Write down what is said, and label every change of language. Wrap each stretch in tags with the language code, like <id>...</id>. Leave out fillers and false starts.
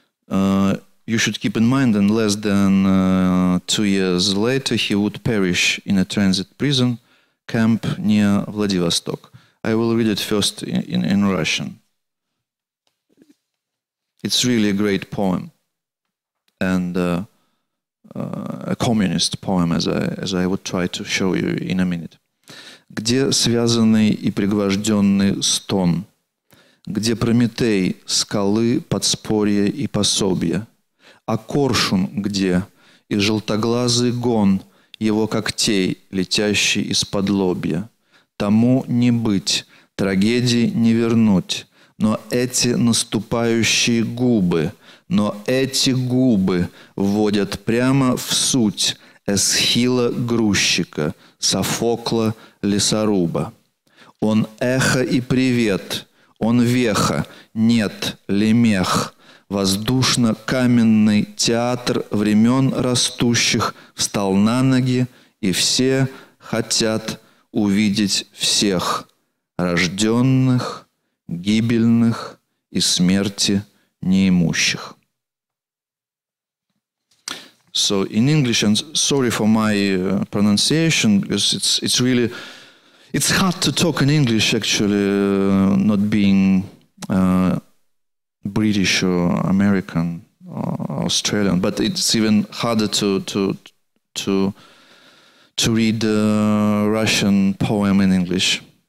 <en>You should keep in mind that less than 2 years later, he would perish in a transit prison camp near Vladivostok. I will read it first in Russian. It's really a great poem, and a communist poem, as I would try to show you in a minute.</en> <ru>Где связанный и пригвожденный стон, где Прометей, скалы, подспорья и пособия, а коршун где, и желтоглазый гон его когтей, летящий из-под лобья. Тому не быть, трагедии не вернуть, но эти наступающие губы, но эти губы вводят прямо в суть Эсхила грузчика, Софокла лесоруба. Он эхо и привет, он веха, нет, лемех, воздушно-каменный театр времен растущих встал на ноги, и все хотят увидеть всех, рожденных, гибельных и смерти неимущих.</ru> <en>So in English, and sorry for my pronunciation, because it's hard to talk in English actually, not being British or American or Australian, but it's even harder to read a Russian poem in English.</en>